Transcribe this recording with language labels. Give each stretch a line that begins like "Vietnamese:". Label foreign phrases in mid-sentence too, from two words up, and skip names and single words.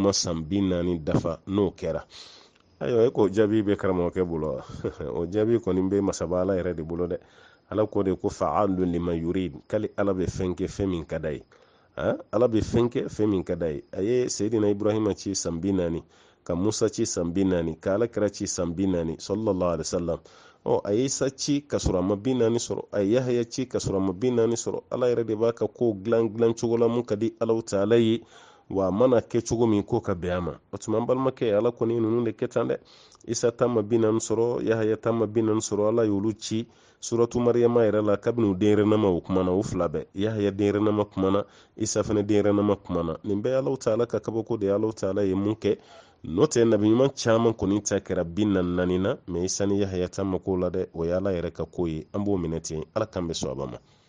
Bambara: ma san 40 dafa n'o kɛra ayiwa e ko jaabi bɛ karamɔgɔkɛ bolo o jaabi kɔni bɛ masaba ala yɛrɛ de bolo dɛ ala ko de ko
Arabic: فعال لما يريد
Bambara: kali ala bɛ fɛn kɛ fɛn min ka d'a ye ala bɛ fɛn kɛ fɛn min ka d'a ye a ye seyidina ibrahima ci san 40 ka musa ci san 40 ka alakira ci san 40
Arabic: صلى الله عليه وسلم
Bambara: a ye isa ci ka sɔrɔ a ma 40 sɔrɔ a ye yahaya ci ka sɔrɔ a ma 40 sɔrɔ ala yɛrɛ de b'a ka ko dilan cogo la mun ka di ala ta'ala ye wa mana kɛ cogo min ko ka bɛn a ma o tuma an balimakɛ ala kɔni ninnu de kɛ tan dɛ isa ta ma 40 sɔrɔ yahaya ta ma 40 sɔrɔ ala y'olu ci suratu mariyama yɛrɛ la kabini u denyɛrɛnama o kumana u fila bɛɛ yahaya denyɛrɛnama kumana isa fana denyɛrɛnama kumana nin bɛɛ ala ta'ala ka kabako de ala ta'ala ye mun kɛ n'o tɛ nabi ɲuman caman kɔni ta kɛra 44 na mɛ isa ni yahaya ta ma ko la dɛ o ye ala yɛrɛ ka ko ye an b'o minɛ ten ala kan bɛ sɔn a ba ma